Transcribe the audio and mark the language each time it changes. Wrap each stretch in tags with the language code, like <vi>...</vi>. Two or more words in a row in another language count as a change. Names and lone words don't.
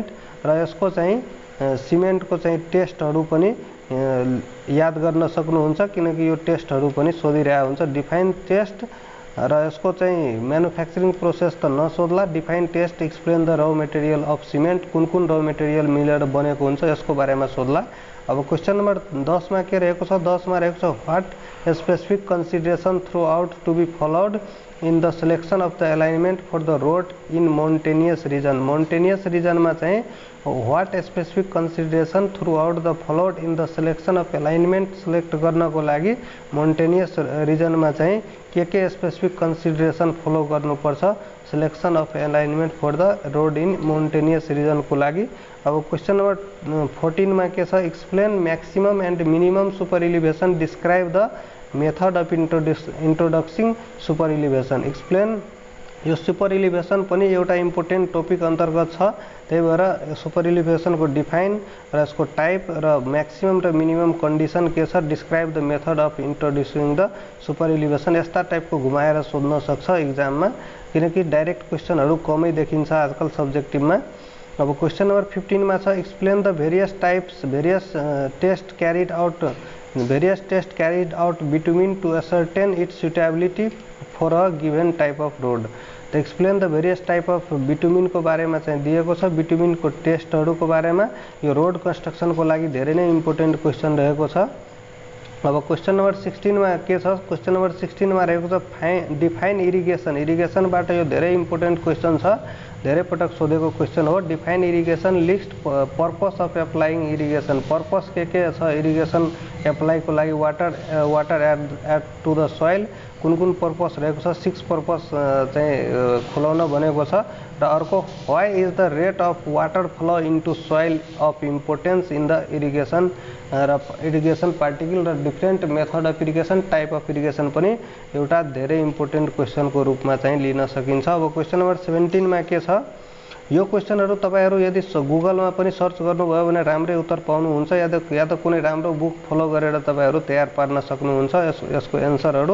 <ne>र यसको चाहिँ सिमेन्ट को चाहिँ टेस्टहरू पनि याद गर्न सक्नुहुन्छ किनकि यो टेस्टहरू पनि सोधिरहेको हुन्छ।</ne> <en>define test</en> <ne>र यसको चाहिँ</ne> <en>manufacturing process</en> <ne>त नसोध्ला,</ne> <en>define test, explain the raw material of cement,</en> <ne>कुन</ne> <en>raw material</en> <ne>मिलेर बनेको हुन्छ यसको बारेमा सोध्ला।</ne> <en>अब question number 10</en> <ne>में के रहेको छ, 10 में रहेको छ</ne> <en>what specific consideration through out to be followed in the selection of the alignment for the road in mountainous region. mountainous region</en> <ne>में चाहिँ</ne> <en>what specific consideration through out the followed in the selection of alignment</en> <ne>सिलेक्ट गर्नको लागि</ne> <en>mountainous region</en> <ne>में चाहिँ के</ne> <en>specific consideration follow गर्नुपर्छ selection of alignment for the road in mountainous region</en> <ne>को लागि।</ne> <en>अब question number 14</en> <ne>में के छ,</ne> <en>explain maximum and minimum super elevation, describe the method of introducing super elevation.</en> <ne>एक्सप्लेन, यो</ne> <en>super elevation</en> <ne>पनि एउटा</ne> <en>important topic</en> <ne>अंतर्गत छ, त्यही भएर</ne> <en>super elevation</en> <ne>को डिफाइन र यसको टाइप र मैक्सिमम र</ne> <en>minimum condition</en> <ne>के छ,</ne> <en>describe the method of introducing the super elevation,</en> <ne>यस्ता टाइप को घुमाएर सोध्न सक्छ एक्जाममा किनकि डाइरेक्ट क्वेशनहरू कमै देखिन्छ आजकल सब्जेक्टिभमा। अब</ne> <en>question number</en> <ne>15 में छ,</ne> <en>explain the various types, various test carried out between to ascertain its suitability for a given type of road.</en> <ne>त</ne> <en>explain the various type of</en> <ne>बिटुमिनको बारेमा चाहिँ दिएको छ। बिटुमिनको टेस्टहरूको बारेमा यो रोड कन्स्ट्रक्सनको लागि धेरै नै</ne> <en>important question</en> <ne>रहेको छ। अब</ne> <en>question number</en> <ne>16 मा के छ?</ne> <en>question number 16</en> <ne>मा रहेको छ</ne> <en>define irrigation.</en> <ne>इरिगेसनबाट यो धेरै</ne> <en>important question</en> <ne>छ, धेरै पटक सोधेको क्वेसन हो।</ne> <en>define irrigation, list purpose of applying irrigation.</en> <ne>पर्पस के छ इरिगेसन एप्लाईको लागि</ne> <en>water add to the soil,</en> <ne>कुन पर्पस रहेको छ?</ne> <en>6 पर्पस</en> <ne>चाहिँ खुलाउन भनेको छ। र अर्को</ne> <en>why is the rate of water flow into soil of importance in the irrigation.</en> <ne>र</ne> <en>irrigation particle</en> <ne>र</ne> <en>different method of irrigation, type of irrigation</en> <ne>पनि एउटा धेरै इम्पोर्टेन्ट क्वेसनको रूपमा चाहिँ लिन सकिन्छ। अब</ne> <en>question number</en> <ne>17 मा के छ? यो क्वेसनहरू तपाईहरु यदि गुगलमा पनि सर्च गर्नुभयो भने राम्रै उत्तर पाउनुहुन्छ, या त कुनै राम्रो</ne> <en>book follow</en> <ne>गरेर तपाईहरु तयार पार्न सक्नुहुन्छ यसको एन्सरहरू।</ne>